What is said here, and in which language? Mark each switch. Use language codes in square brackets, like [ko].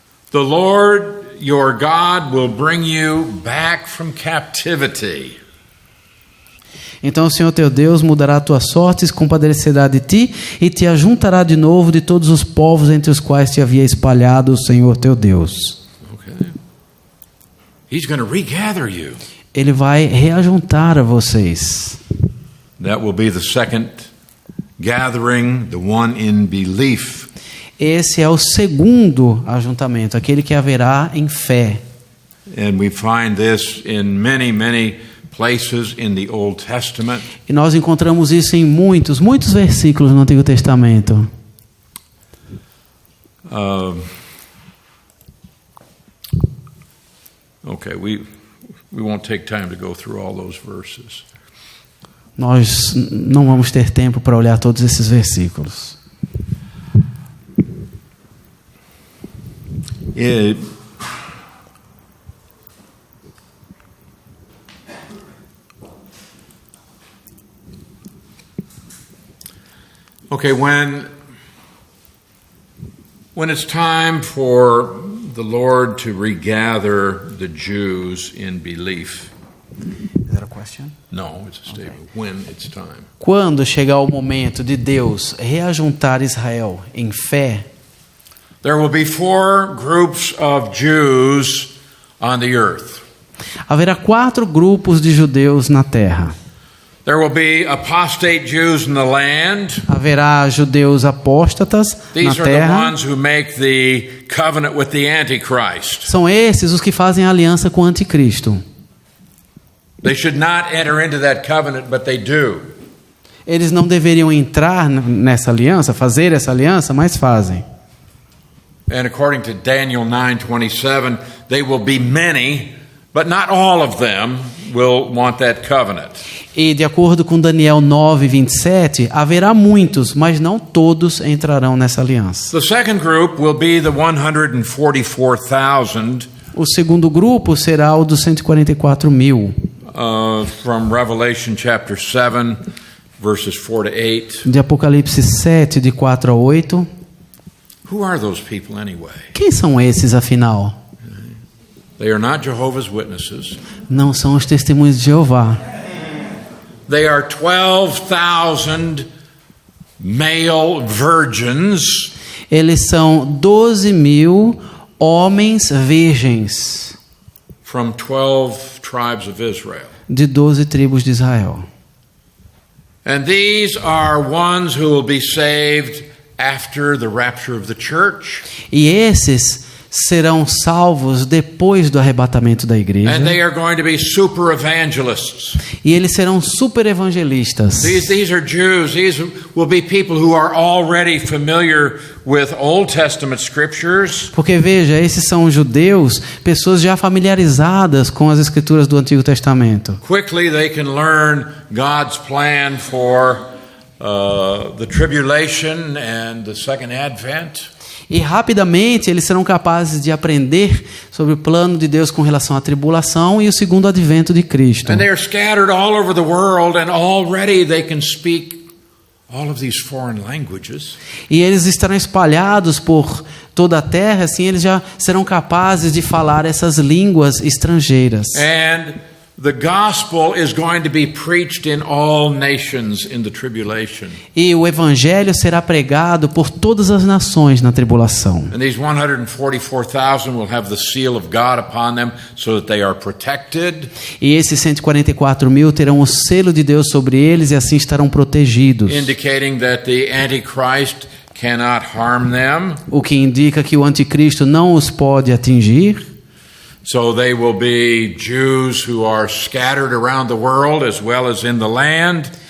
[en] the Lord your God will bring you back from captivity. [pt] Então o Senhor teu Deus mudará a tua sorte, se compadecerá de ti e te ajuntará de novo de todos os povos entre os quais te havia espalhado o Senhor teu Deus. [en] Okay. He's going to regather you. [pt] Ele vai reajuntar a vocês. [en] That will be the second gathering, the one in belief. [pt] Esse é o segundo ajuntamento, aquele que haverá em fé. [en] And we find this in many, many places in the Old Testament. [pt] E nós encontramos isso em muitos versículos no Antigo Testamento. [en] Okay, we won't take time to go through all those verses. [pt] Nós não vamos ter tempo para olhar todos esses versículos. [en] Okay, when it's time for the Lord to regather the Jews in belief. Is that a question? No, it's a statement. When it's time. [pt] Quando chegar o momento de Deus reajuntar Israel em fé, [en] There will be 4 groups of Jews on the earth. [pt] haverá 4 grupos de judeus na terra. [en] There will be apostate Jews in the land. [pt] Haverá judeus apóstatas na [en] These are the [pt] terra. [en] ones who make the covenant with the Antichrist. [pt] São esses os que fazem aliança com o anticristo. [en] They should not enter into that covenant, but they do. [pt] Eles não deveriam entrar nessa aliança, fazer essa aliança, mas fazem. [en] And according to Daniel 9:27, they will be many, But not all of them will want that covenant. [pt] E de acordo com Daniel 9:27, haverá muitos, mas não todos entrarão nessa aliança. [en] The second group will be the 144,000 [pt] O segundo grupo será o dos 144.000, [en] from Revelation chapter 7, verses 4 to 8. [pt] de Apocalipse 7, de 4 a 8. [en] Who are those people anyway? [pt] Quem são esses, afinal? [en] They are not Jehovah's Witnesses. [pt] Não são os testemunhos de Jeová. [en] They are 12,000 male virgins [pt] Eles são 12.000 homens virgens [en] from 12 tribes of Israel. [pt] de 12 tribos de Israel. [en] And these are ones who will be saved after the rapture of the church. [pt] E esses serão salvos depois do arrebatamento da igreja. [en] And they are going to be super evangelists. [pt] E eles serão super evangelistas. [en] These are Jews. These will be people who are already familiar with Old Testament scriptures. [pt] Porque veja, esses são judeus, pessoas já familiarizadas com as escrituras do Antigo Testamento. [en] Quickly they can learn God's plan for the tribulation and the second advent. [pt] E rapidamente eles serão capazes de aprender sobre o plano de Deus com relação à tribulação e o segundo advento de Cristo. [en] And they are scattered all over the world, and already they can speak all of these foreign languages. [pt] E eles estarão espalhados por toda a terra, assim eles já serão capazes de falar essas línguas estrangeiras. [en] And the gospel is going to be preached in all nations in the tribulation. [pt] E o evangelho será pregado por todas as nações na tribulação. [en] And these 144,000 will have the seal of God upon them so that they are protected. [pt] E esses 144.000 terão o selo de Deus sobre eles e assim estarão protegidos. [en] Indicating that the Antichrist cannot harm them. [pt] O que indica que o anticristo não os pode atingir. [en] So they will be Jews who are scattered around the world as well as in the land.